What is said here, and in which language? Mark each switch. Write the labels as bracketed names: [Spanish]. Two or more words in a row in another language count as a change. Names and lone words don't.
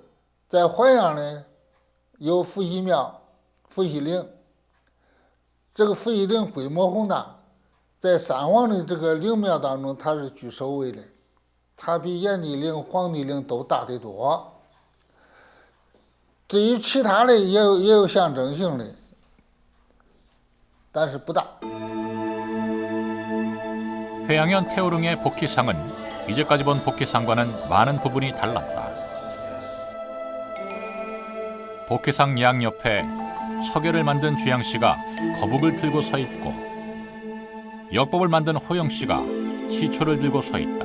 [Chinese] 在淮阳呢，有伏羲庙、伏羲陵，这个伏羲陵规模宏大，在三皇的这个陵庙当中，它是居首位的。它比炎帝陵、黄帝陵都大得多。至于其他的也有象征性的，但是不大。 [Korean] 회양현 태호릉의 복희상은 이제까지 본 복희상과는 많은 부분이 달랐다. 복희상 양 옆에 서계를 만든 주양씨가 거북을 들고 서 있고 역법을 만든 호영씨가 시초를 들고 서 있다.